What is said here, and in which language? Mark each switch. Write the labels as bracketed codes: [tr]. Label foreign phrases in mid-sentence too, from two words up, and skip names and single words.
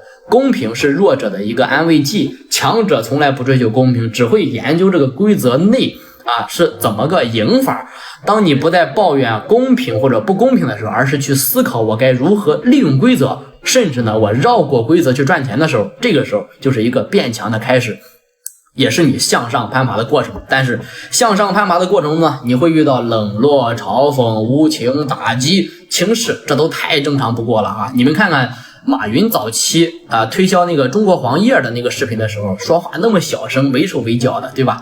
[zh] 公平是弱者的一個安慰劑，強者從來不追求公平，只會研究這個規則內是怎麼個贏法。當你不再抱怨公平或者不公平的時候，而是去思考我該如何利用規則，甚至呢我繞過規則去賺錢的時候，這個時候就是一個變強的開始。也是你向上攀爬的過程。但是向上攀爬的过程中呢，你会遇到冷落、嘲讽、无情打击、轻视，这都太正常不过了啊！你们看看马云早期推销那个中国黄页的那个视频的时候，说话那么小声，畏手畏脚的，对吧？